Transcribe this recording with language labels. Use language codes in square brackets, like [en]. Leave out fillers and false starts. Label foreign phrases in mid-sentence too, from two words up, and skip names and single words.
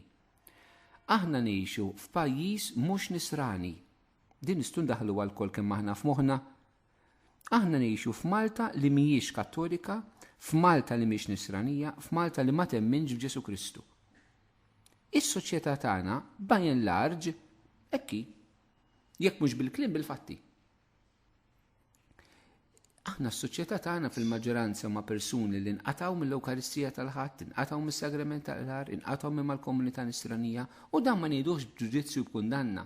[mt] Aħna ngħixu f'pajjiż mhux nisrani. Din nistgħu ndaħlu għalkoll kemm aħna f'moħħna. Aħna ngħixu f'Malta li mhijiex Kattolika, f'Malta li mhix nisranija, f'Malta li ma temminx f'Ġesu Kristu. Is-soċjetà tagħna [en] by and large [mt] hekk jekk mhux bil-kliem bil-fatti. Aħna s-soċjetà tagħna fil-maġġoranza huma persuni li nqatgħu mill-Ewkaristija tal-Ħadd, inqatgħu mis-sagrament tal-ħar, inqatgħu mal-komunità nisranija u dan ma ngħidux b'ġudizzju b'kundanna.